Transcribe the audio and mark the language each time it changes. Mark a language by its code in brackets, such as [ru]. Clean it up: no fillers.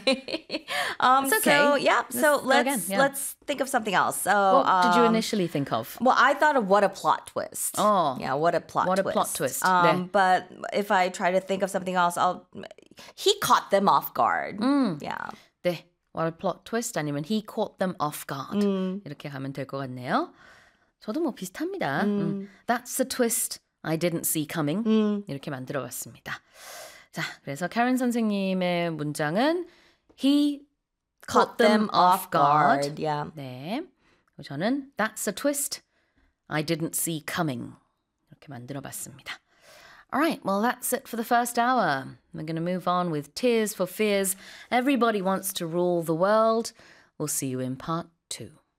[en] It's okay. So, let's think of something else. So, what did you initially think of? Well, I thought of what a plot twist. Oh. Yeah, what a plot what twist. What a plot twist. But if I try to think of something else, he caught them off guard. Yeah. [ko] 네. [en] What a plot twist. [ko] 아니면 [en] he caught them off guard. [ko] 이렇게 하면 될 것 같네요. 저도 뭐 비슷합니다. [en] That's the twist. I didn't see coming. [ko] 이렇게 만들어봤습니다. 자, 그래서 Karen 선생님의 문장은 [en] He caught them off guard. Yeah. [ko] 네. 저는 [en] That's a twist. I didn't see coming. [ko] 이렇게 만들어봤습니다. [en] All right. Well, that's it for the first hour. We're going to move on with Tears for Fears. Everybody wants to rule the world. We'll see you in part two.